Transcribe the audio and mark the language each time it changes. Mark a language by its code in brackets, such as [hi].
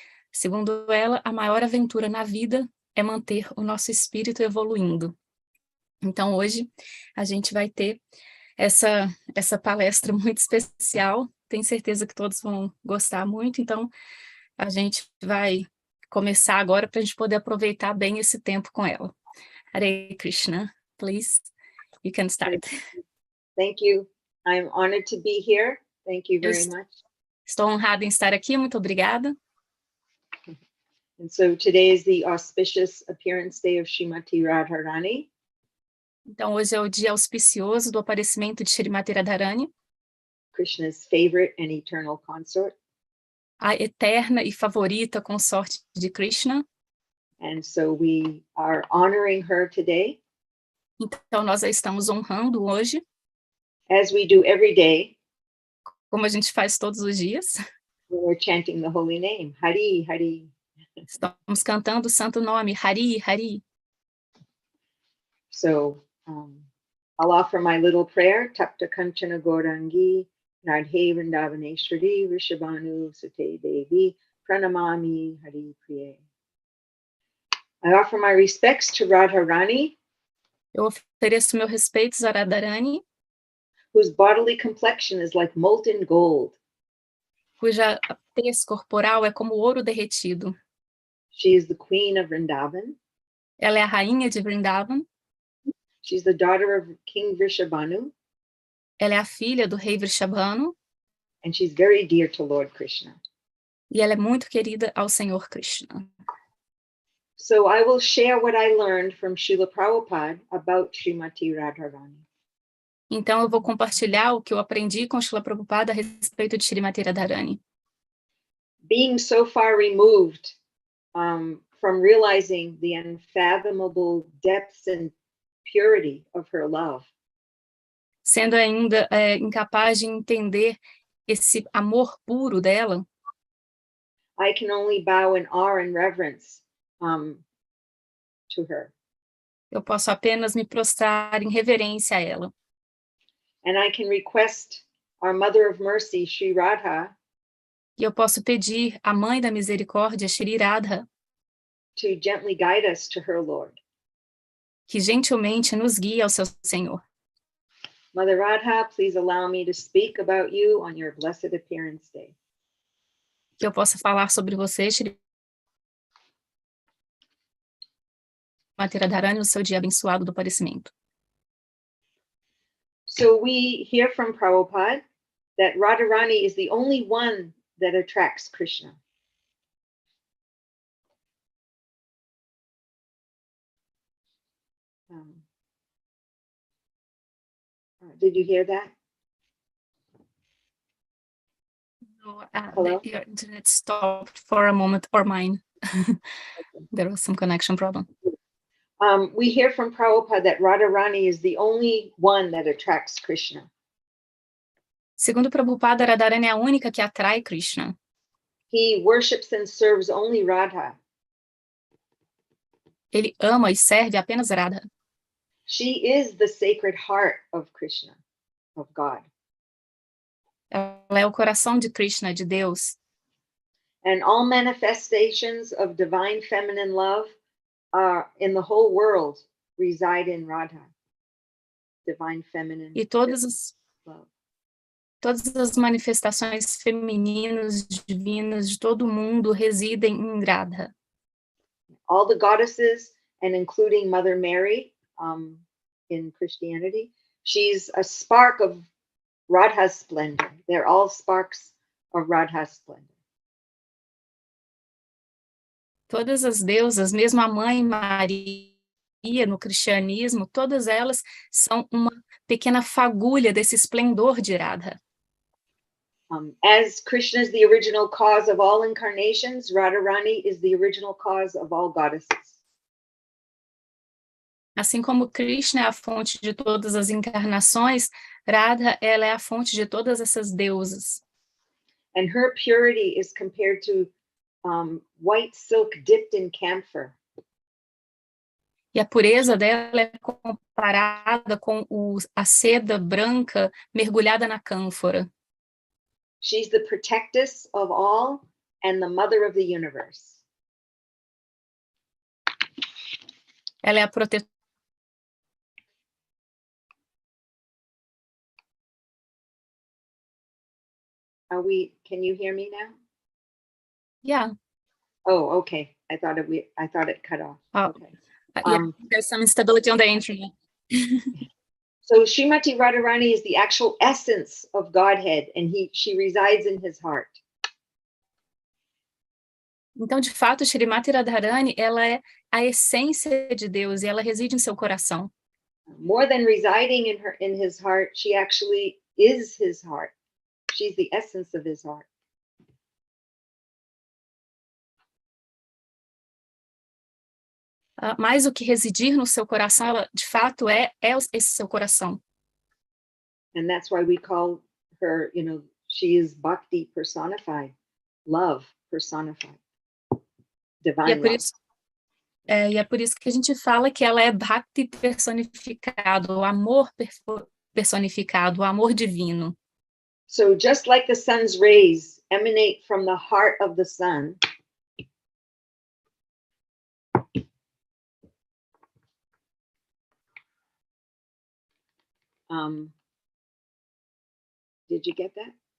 [pt] Segundo ela, a maior aventura na vida é manter o nosso espírito evoluindo. Então, hoje, a gente vai ter essa palestra muito especial. Tenho certeza que todos vão gostar muito. Então, a gente vai começar agora para a gente poder aproveitar bem esse tempo com ela. [en] Hare Krishna, please, you can start. Thank you. I'm honored to be here. Thank you very much. [pt] Estou honrada em estar aqui. Muito obrigada. [en] And so today is the auspicious appearance day of Srimati Radharani. [pt] Então, hoje é o dia auspicioso do aparecimento de Srimati Radharani, [en] Krishna's favorite and eternal consort. [pt] A eterna e favorita consorte de Krishna. [en] And so we are honoring her today. [pt] Então, nós a estamos honrando hoje, [en] as we do every day, [pt] como a gente faz todos os dias. [en] when we're chanting the holy name, Hari, Hari. [pt] Estamos cantando o santo nome, Hari, Hari. [en] So I'll offer my little prayer, [sa] Tapta Kanchana Gaurangi, Radhe Vrindavaneshwari, Rishabhanu Sute Devi, Pranamami hari-priya. [en] I offer my respects to Rādhārāṇī. [pt] Eu ofereço meus respeitos a Rādhārāṇī, [en] whose bodily complexion is like molten gold. [pt] Cuja tez corporal é como ouro derretido. [en] She is the queen of Vrindavan. [pt] Ela é a rainha de Vrindavan. [en] She's the daughter of King Vrishabhanu. [pt] Ela é a filha do rei Vrishabhanu. [en] And she's very dear to Lord Krishna. [pt] E ela é muito querida ao Senhor Krishna. [en] So I will share what I learned from Srila Prabhupada about Srimati Radharani. [pt] Então eu vou compartilhar o que eu aprendi com Srila Prabhupada a respeito de Srimati Radharani. [en] Being so far removed from realizing the unfathomable depths and purity of her love. [pt] Sendo ainda incapaz de entender esse amor puro dela, [en] I can only bow in awe and reverence to her. [pt] Eu posso apenas me prostrar em reverência a ela. [en] And I can request our Mother of Mercy, Sri Radha, [pt] E eu posso pedir à Mãe da Misericórdia, Sri Radha, [en] to gently guide us to her Lord. [pt] que gentilmente nos guie ao seu Senhor. [en] Mother Radha, please allow me to speak about you on your blessed appearance day. [pt] Que eu possa falar sobre você, Srimati Radharani, no seu dia abençoado do aparecimento. [en] So we hear from Prabhupada that Radharani is the only one that attracts Krishna. Did you hear that? No, Hello? your internet stopped for a moment, or mine. There was some connection problem. We hear from Prabhupada that Radharani is the only one that attracts Krishna. [pt] Segundo Prabhupada, Radharani é a única que atrai Krishna. [en] He worships and serves only Radha. [pt] Ele ama e serve apenas Radha. [en] She is the sacred heart of Krishna, of God. [pt] Ela é o coração de Krishna, de Deus. [en] And all manifestations of divine feminine love in the whole world reside in Radha. Divine feminine [pt] E todas as manifestações femininas, divinas de todo o mundo residem em Radha. [en] All the goddesses and including Mother Mary in Christianity. She's a spark of Radha's splendor. They're all sparks of Radha's splendor. [pt] Todas as deusas, mesmo a mãe Maria no cristianismo, todas elas são uma pequena fagulha desse esplendor de Radha. [en] As Krishna is the original cause of all incarnations, Rādhārāṇī is the original cause of all goddesses. [pt] Assim como Krishna é a fonte de todas as encarnações, Radha, ela é a fonte de todas essas deusas. [en] And her purity is compared to white silk dipped in camphor. [pt] E a pureza dela é comparada com a seda branca mergulhada na cânfora. [en] She's the protectress of all and the mother of the universe. [pt] Ela é a protetora. [en] Can you hear me now? Yeah. Oh, okay. I thought it cut off. Oh. Okay. Yeah, there's some instability on the internet. So Srimati Radharani is the actual essence of Godhead, and she resides in his heart. [pt] Então, de fato, Srimati Radharani, ela é a essência de Deus e ela reside em seu coração. [en] More than residing in his heart, she actually is his heart. She's the essence of his heart. [pt] Mais do que residir no seu coração, ela de fato é esse seu coração. [en] And that's why we call her, she is bhakti personified, love personified, divine love. [pt] E é por isso que a gente fala que ela é bhakti personificado, o amor personificado, o amor divino. [en] So just like the sun's rays emanate from the heart of the sun, did you get that?